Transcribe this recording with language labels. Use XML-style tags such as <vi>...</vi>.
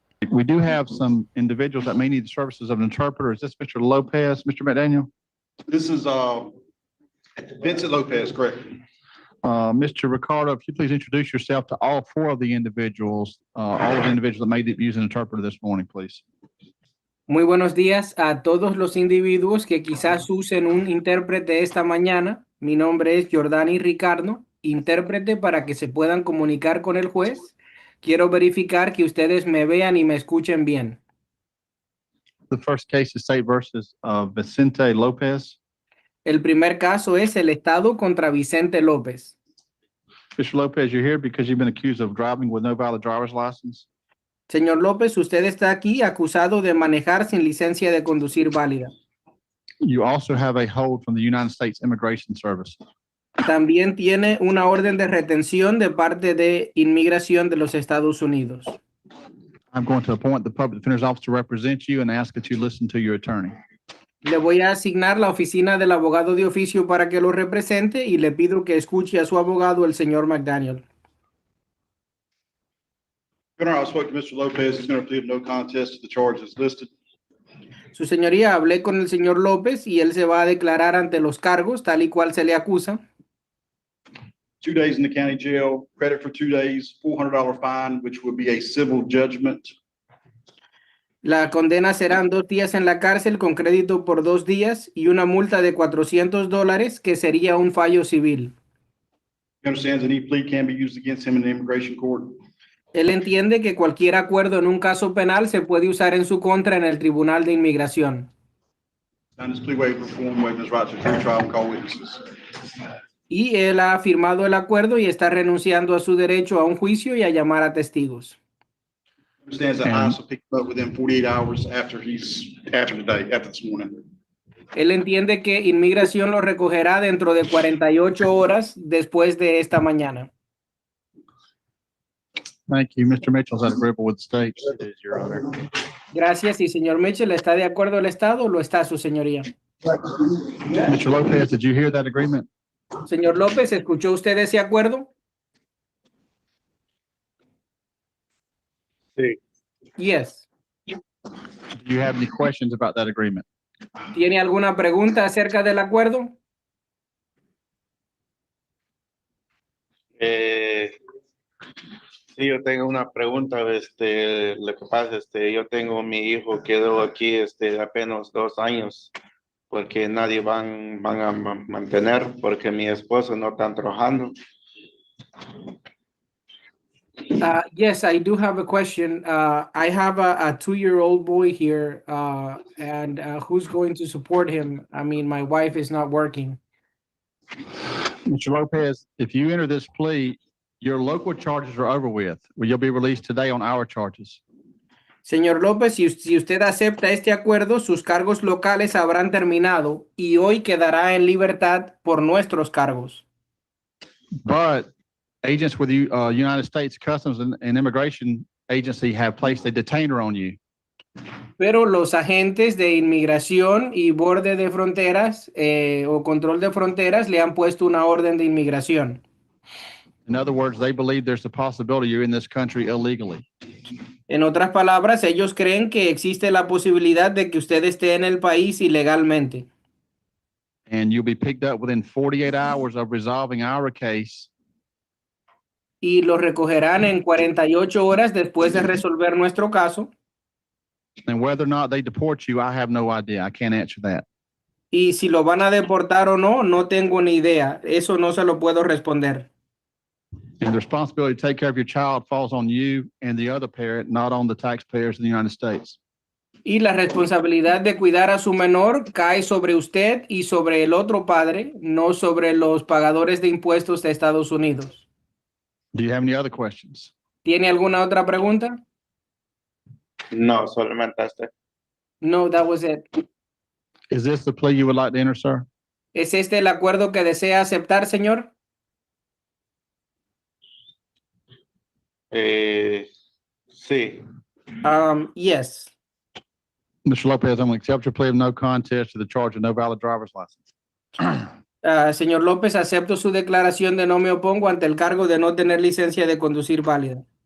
<en>We do have some individuals that may need the services of an interpreter. Is this Mr. Lopez, Mr. McDaniel? This is Vincent Lopez, correct? Mr. Ricardo, if you please introduce yourself to all four of the individuals, all of the individuals that may use an interpreter this morning, please.</en> <es>Muy buenos días a todos los individuos que quizás usen un intérprete esta mañana. Mi nombre es Jordani Ricardo, intérprete para que se puedan comunicar con el juez. Quiero verificar que ustedes me vean y me escuchen bien.</es> <en>The first case is State versus Vicente Lopez.</en> <es>El primer caso es el Estado contra Vicente López.</es> <en>Mr. Lopez, you're here because you've been accused of driving with no valid driver's license.</en> <es>Señor López, usted está aquí acusado de manejar sin licencia de conducir válida.</es> <en>You also have a hold from the United States Immigration Service.</en> <es>También tiene una orden de retención de parte de Inmigración de los Estados Unidos.</es> <en>I'm going to appoint the public defender's office to represent you and ask that you listen to your attorney.</en> <es>Le voy a asignar la oficina del abogado de oficio para que lo represente y le pido que escuche a su abogado, el señor McDaniel.</es> <en>Your Honor, I spoke to Mr. Lopez. He's going to plead no contest to the charges listed.</en> <es>Su señoría, hablé con el señor López y él se va a declarar ante los cargos tal y cual se le acusa.</es> <en>2 days in the county jail, credit for 2 days, $400 fine, which would be a civil judgment.</en> <es>La condena serán 2 días en la cárcel con crédito por 2 días y una multa de $400 que sería un fallo civil.</es> <en>He understands any plea can be used against him in the immigration court.</en> <es>Él entiende que cualquier acuerdo en un caso penal se puede usar en su contra en el Tribunal de Inmigración.</es> <en>Signed his plea waiver form, waiving his right to free trial and call witnesses.</en> <es>Y él ha firmado el acuerdo y está renunciando a su derecho a un juicio y a llamar a testigos.</es> <en>Understands that ICE will pick him up within 48 hours after this morning.</en> <es>Él entiende que Inmigración lo recogerá dentro de 48 horas después de esta mañana.</es> <en>Thank you. Mr. Mitchell, is that agreeable with the state? It is, Your Honor.</en> <es>Gracias. Y señor Mitchell, ¿está de acuerdo el Estado o lo está su señoría?</es> <en>Mr. Lopez, did you hear that agreement?</en> <es>Señor López, ¿escuchó usted ese acuerdo? Sí.</es> <en>Yes. Do you have any questions about that agreement?</en> <es>¿Tiene alguna pregunta acerca del acuerdo? Sí, yo tengo una pregunta. Lo que pasa, yo tengo mi hijo, quedó aquí, apenas 2 años, porque nadie van a mantener, porque mi esposo no está trabajando.</es> <en>Yes, I do have a question. I have a 2-year-old boy here, and who's going to support him? I mean, my wife is not working. Mr. Lopez, if you enter this plea, your local charges are over with. You'll be released today on our charges.</en> <es>Señor López, si usted acepta este acuerdo, sus cargos locales habrán terminado y hoy quedará en libertad por nuestros cargos.</es> <en>But agents with the United States Customs and Immigration Agency have placed a detainer on you.</en> <es>Pero los agentes de inmigración y borde de fronteras o control de fronteras le han puesto una orden de inmigración.</es> <en>In other words, they believe there's a possibility you're in this country illegally.</en> <es>En otras palabras, ellos creen que existe la posibilidad de que usted esté en el país ilegalmente.</es> <en>And you'll be picked up within 48 hours of resolving our case.</en> <es>Y lo recogerán en 48 horas después de resolver nuestro caso.</es> <en>And whether or not they deport you, I have no idea. I can't answer that.</en> <es>Y si lo van a deportar o no, no tengo ni idea. Eso no se lo puedo responder.</es> <en>And the responsibility to take care of your child falls on you and the other parent, not on the taxpayers in the United States.</en> <es>Y la responsabilidad de cuidar a su menor cae sobre usted y sobre el otro padre, no sobre los pagadores de impuestos de Estados Unidos.</es> <en>Do you have any other questions?</en> <es>¿Tiene alguna otra pregunta? No, solamente</es> <en>No, that was it. Is this the plea you would like to enter, sir?</en> <es>¿Es este el acuerdo que desea aceptar, señor? Sí.</es> <en>Yes. Mr. Lopez, I'm going to accept your plea of no contest to the charge of no valid driver's license.</en> <es>Señor López, acepto su declaración de no me opongo ante el cargo de no tener licencia de conducir válida.</es>